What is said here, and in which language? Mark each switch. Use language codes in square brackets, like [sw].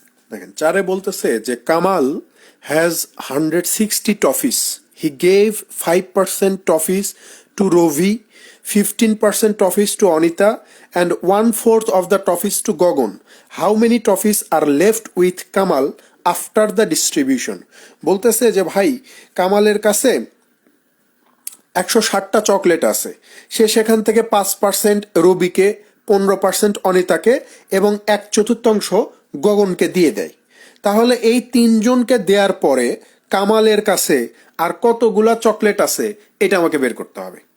[bn] দেখেন 4-এ বলতেছে যে [en] Kamal has 160 toffees, he gave 5% toffees to Ravi, 15% toffees to Anita and 1/4 of the toffees to Gogon. How many toffees are left with Kamal after the distribution? [bn] বলতেছে যে ভাই কামালের কাছে 160টা চকলেট আছে, সে সেখান থেকে 5% রবিকে, 15% অনিতাকে এবং 1/4 গগনকে দিয়ে দেয়। তাহলে এই 3জনকে দেওয়ার পরে কামালের কাছে আর কতগুলা চকলেট আছে এটা আমাকে বের করতে হবে।